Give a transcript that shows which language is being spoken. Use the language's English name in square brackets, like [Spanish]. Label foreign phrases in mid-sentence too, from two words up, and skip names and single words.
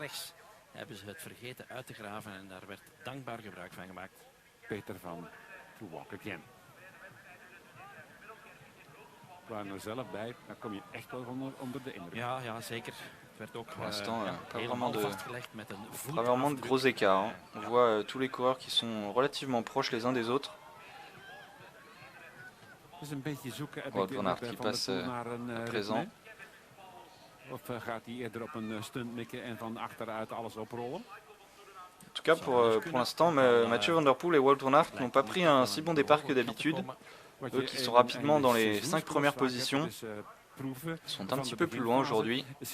[French] Pour l'instant, pas vraiment de gros écarts. Hein. On voit tous les coureurs qui sont relativement proches les uns des autres. Wout van Aert qui passe à présent. En tout cas, pour l'instant, Mathieu Van Der Poel et Wout van Aert n'ont pas pris un si bon départ que d'habitude. Eux qui sont rapidement dans les 5 premières positions sont un petit peu plus loin aujourd'hui.